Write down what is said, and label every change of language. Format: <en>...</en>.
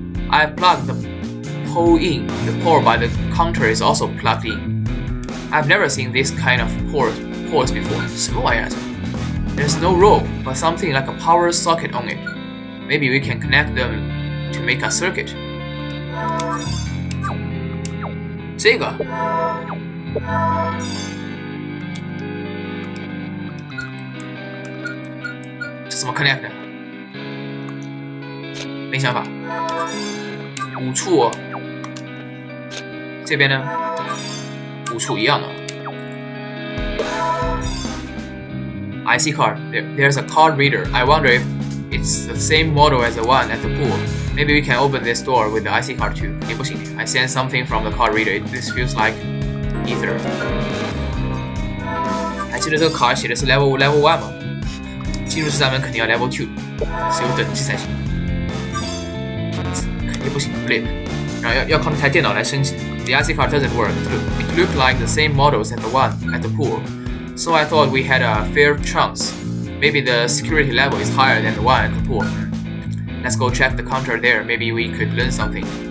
<en>I've plugged the pole in. The pole by the counter is also plugged in. I've never seen this kind of ports before.</en> <zh>什么玩意儿？</zh> <en>There's no rope, but something like a power socket on it. Maybe we can connect them to make a circuit.</en> <zh>这个这怎么 connect 的？没想法。5处哦，这边呢？5处一样的。</zh> <en>IC card. There's a card reader. I wonder if it's the same model as the one at the pool. Maybe we can open this door with the IC card too.</en> <zh>也不行。</zh> <en>I sense something from the card reader. This feels like ether.</en> <zh>还记得这个卡写的是 level 1吗？进入这扇门肯定要 level 2，是有等级才行。肯定不行 ，flip。然后要靠那台电脑来升级。</zh> <en>The IC card doesn't work. It looked like the same models as the one at the pool. So I thought we had a fair chance. Maybe the security level is higher than the one at the pool. Let's go check the counter there. Maybe we could learn something.</en>